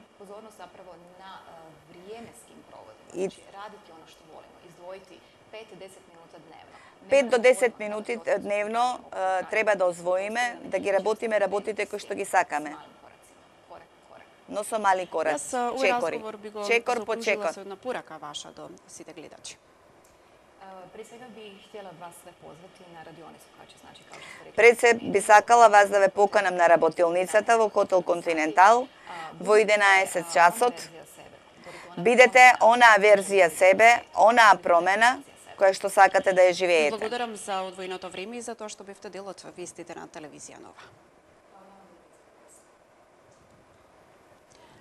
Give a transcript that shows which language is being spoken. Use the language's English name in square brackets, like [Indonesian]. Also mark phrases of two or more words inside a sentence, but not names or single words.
[Macedonian] И 5 до 10 минути дневно треба да озвоиме, да ги работиме работите кои што ги сакаме. Но со мали кораци, чекори. Чекор по чекор. Со една порака ваша до сите гледачи. [Croatian] Prije svega bih htjela vas sve pozvati na radionicu koja će znači kao što ste rekli. [Macedonian] Пред се би сакала вас да ве поканам на работилницата во Хотел Континентал во 11 часот. Бидете онаа верзија себе, онаа промена која што сакате да ја живеете. Благодарам за одвоеното време и за тоа што бевте дел од вестите на телевизија Нова.